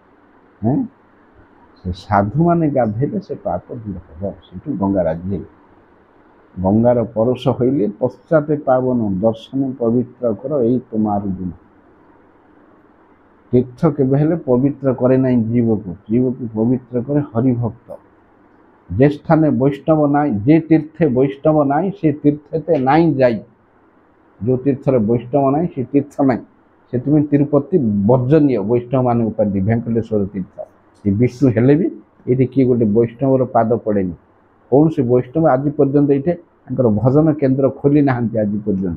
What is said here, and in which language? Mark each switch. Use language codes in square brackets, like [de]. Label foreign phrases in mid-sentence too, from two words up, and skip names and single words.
[or] ସେ ସାଧୁମାନେ ଗାଧେଇଲେ ସେ ପାପ ଦୂର ହେବ। ସେଠୁ ଗଙ୍ଗା ରାଜି ହେଲେ। ଗଙ୍ଗାର ପରଶ ହଇଲେ ପଶ୍ଚାତେ ପାବନ ଦର୍ଶନ ପବିତ୍ର କର ଏଇ ତୁମାର ଗୁଣ। ତୀର୍ଥ କେବେ ହେଲେ ପବିତ୍ର କରେ ନାହିଁ ଜୀବକୁ, ଜୀବକୁ ପବିତ୍ର କରେ ହରିଭକ୍ତ। [bn] যে স্থানে বৈষ্ণব নাই, যে তীর্থে বৈষ্ণব নাই সে তীর্থেতে নাই যাই। [or] ଯେଉଁ ତୀର୍ଥରେ ବୈଷ୍ଣବ ନାହିଁ ସେ ତୀର୍ଥ ନାହିଁ। ସେଥିପାଇଁ ତିରୁପତି ବର୍ଜନୀୟ ବୈଷ୍ଣବମାନଙ୍କ ପାଇଁ ଭେଙ୍କଟେଶ୍ୱର ତୀର୍ଥ। ଏ ବିଷ୍ଣୁ ହେଲେ ବି ଏଇଠି କିଏ ଗୋଟେ ବୈଷ୍ଣବର ପାଦ ପଡ଼େନି। କୌଣସି ବୈଷ୍ଣବ ଆଜି ପର୍ଯ୍ୟନ୍ତ ଏଇଠି ତାଙ୍କର ଭଜନ କେନ୍ଦ୍ର ଖୋଲି ନାହାନ୍ତି ଆଜି ପର୍ଯ୍ୟନ୍ତ।